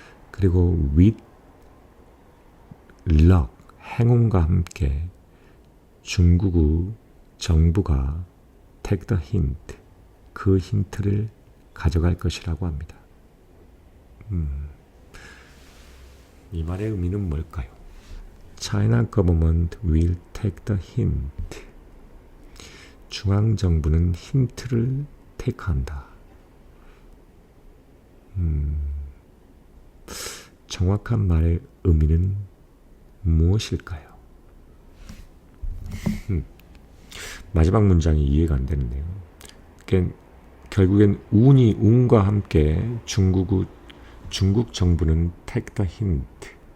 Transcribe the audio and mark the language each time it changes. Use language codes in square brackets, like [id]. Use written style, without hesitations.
[ko] 그리고 [en] with luck, [ko] 행운과 함께 중국 정부가 [en] take the hint, [ko] 그 힌트를 가져갈 것이라고 합니다. 이 말의 의미는 뭘까요? [en] China government will take the hint. [ko] 중앙정부는 힌트를 테이크한다. 정확한 말의 의미는 무엇일까요? 마지막 문장이 이해가 안 되는데요. 결국엔 운과 함께 중국 정부는 [en] take the hint.